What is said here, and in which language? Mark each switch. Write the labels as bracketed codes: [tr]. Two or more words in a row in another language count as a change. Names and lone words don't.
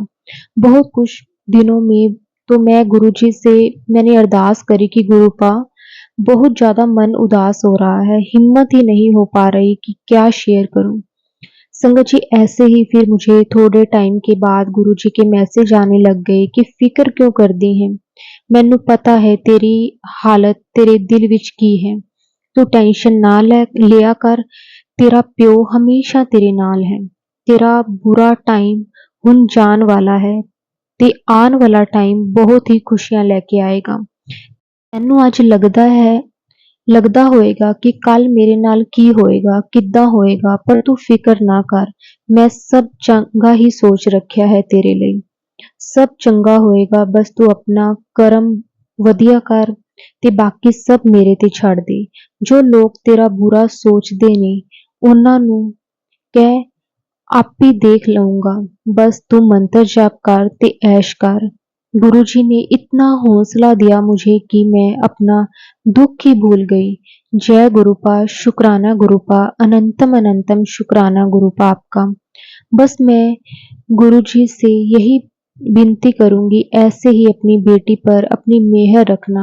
[hi] बहुत कुछ दिनों में तो मैं गुरुजी से मैंने अरदास करी कि गुरुपा बहुत ज़्यादा मन उदास हो रहा है, हिम्मत ही नहीं हो पा रही कि क्या शेयर करूँ। संगत जी, ऐसे ही फिर मुझे थोड़े टाइम के बाद गुरुजी के मैसेज आने लग गए कि फिक्र क्यों करदी है, [pa] ਮੈਨੂੰ ਪਤਾ ਹੈ ਤੇਰੀ ਹਾਲਤ ਤੇਰੇ ਦਿਲ ਵਿਚ ਕੀ ਹੈ, ਤੂ ਟੈਂਸ਼ਨ ਨਾ ਲਿਆ ਕਰ, ਤੇਰਾ ਪਿਓ ਹਮੇਸ਼ਾ ਤੇਰੇ ਨਾਲ ਹੈ, ਤੇਰਾ ਬੁਰਾ ਟਾਈਮ ਹੁਣ ਜਾਣ ਵਾਲਾ ਹੈ ਤੇ ਆਣ ਵਾਲਾ ਟਾਈਮ ਬਹੁਤ ਹੀ ਖੁਸ਼ੀਆਂ ਲੈਕੇ ਆਏਗਾ। ਤੈਨੂੰ ਅੱਜ ਲਗਦਾ ਹੋਏਗਾ ਕਿ ਕੱਲ੍ਹ ਮੇਰੇ ਨਾਲ ਕੀ ਹੋਏਗਾ, ਕਿੱਦਾਂ ਹੋਏਗਾ, ਪਰ ਤੂ ਫ਼ਿਕਰ ਨਾ ਕਰ, ਮੈਂ ਸਭ ਚੰਗਾ ਹੀ ਸੋਚ ਰੱਖਿਆ ਹੈ ਤੇਰੇ ਲਈ। ਸਭ ਚੰਗਾ ਹੋਏਗਾ, ਬਸ ਤੂ ਅਪਣਾ ਕਰਮ ਵਧੀਆ ਕਰ ਤੇ ਬਾਕੀ ਸਭ ਮੇਰੇ ਤੇ ਛੱਡ ਦੇ। ਜੋ ਲੋਕ ਤੇਰਾ ਬੁਰਾ ਸੋਚਦੇ ਨੇ ਉਹਨਾਂ ਨੂੰ ਕਹਿ ਆਪੇ ਦੇਖ ਲੂੰਗਾ, ਬਸ ਤੂ ਮੰਤਰ ਜਾਪ ਕਰ ਤੇ ਐਸ਼ ਕਰ। [hi] गुरुजी ने इतना हौसला दिया मुझे कि मैं अपना दुख ही भूल गई। जय गुरुपा, शुक्राना गुरुपा, अनंतम अनंतम शुक्राना गुरुपा आपका। बस मैं गुरुजी से यही विनती करूंगी ऐसे ही अपनी बेटी पर अपनी मेहर रखना।